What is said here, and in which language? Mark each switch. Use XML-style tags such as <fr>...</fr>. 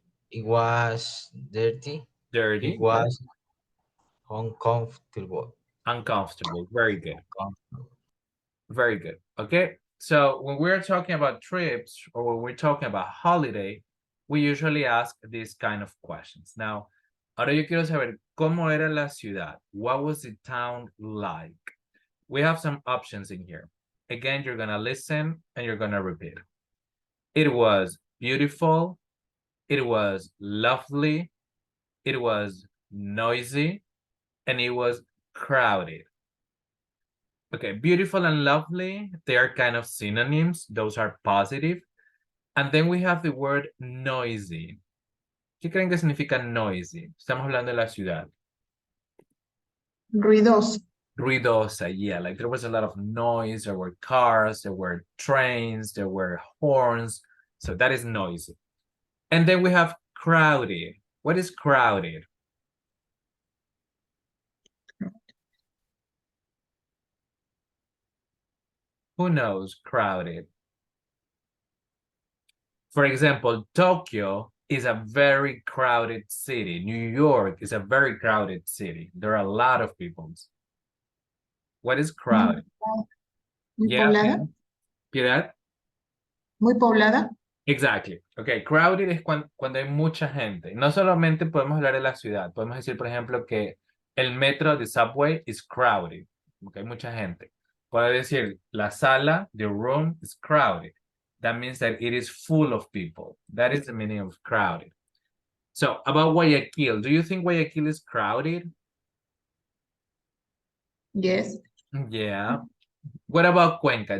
<en>It was dirty. Dirty. It was uncomfortable. Uncomfortable. Very good. Very good. Okay. So when we're talking about trips or when we're talking about holiday, we usually ask these kind of questions.</en> <es>Now, ahora yo quiero saber cómo era la ciudad.</es> <en>What was the town like? We have some options in here. Again, you're gonna listen and you're gonna repeat. It was beautiful. It was lovely. It was noisy. And it was crowded. Okay, beautiful and lovely, they are kind of synonyms. Those are positive. And then we have the word noisy.</en> <es>¿Qué creen que significa noisy? Estamos hablando de la ciudad. Ruidoso. Ruidosa,</es> <en>yeah, like there was a lot of noise. There were cars, there were trains, there were horns. So that is noisy. And then we have crowded. What is crowded? Who knows crowded? For example, Tokyo is a very crowded city. New York is a very crowded city. There are a lot of people. What is crowded?</en> <es>Muy Yeah, poblada. Piedad? Muy poblada.</es> <en>Exactly.</en> <es>Okay, crowded es cuando hay mucha gente. No solamente podemos hablar de la ciudad. Podemos decir, por ejemplo, que el metro,</es> <en>the subway, is crowded.</en> <es>Okay, hay mucha gente. Puede decir, la sala,</es> <en>the room, is crowded. That means that it is full of people. That is the meaning of crowded. So, about Guayaquil, do you think Guayaquil is crowded? Yes. Yeah. What about Cuenca?</en>